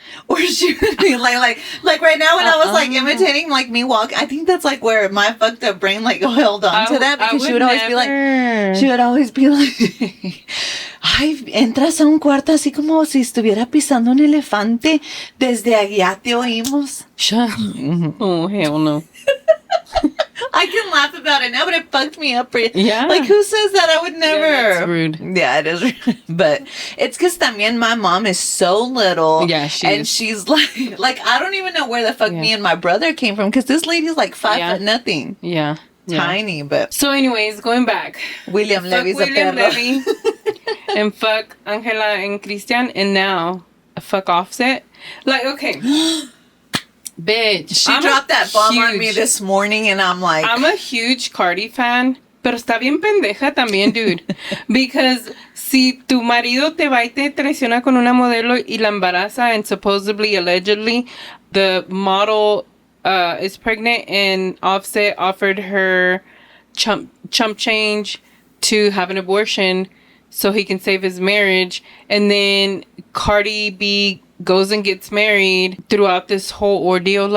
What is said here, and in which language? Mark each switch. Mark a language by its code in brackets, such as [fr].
[en] Or she would be like right now when I was like imitating like me walk, I think that's like where my fucked up brain like held on to that, because she would always be like, [es] ay, entras a un cuarto así como si estuviera pisando un elefante, desde allá te oímos. [en] Shut Oh, hell no. I can laugh about it now, but it fucked me up. Yeah. Like, who says that? I would never. Yeah, that's rude. Yeah, it is rude. But it's because también my mom is so little. Yeah, she's like, I don't even know where the fuck me and my brother came from, because this lady's like 5 foot nothing. Yeah. Tiny, but. So, anyways, going back. William Levy's a perro. Levy, and fuck Angela and Christian, and now fuck Offset. Like, okay. Bitch. She dropped that bomb on me this morning, and I'm like... I'm a huge Cardi fan, [es] pero está bien pendeja también, [en] dude. Because [es] si tu marido te va y te traiciona con una modelo y la embaraza, [en] and supposedly, allegedly, the model is pregnant, and Offset offered her chump change to have an abortion so he can save his marriage, and then Cardi B goes and gets married throughout this whole ordeal.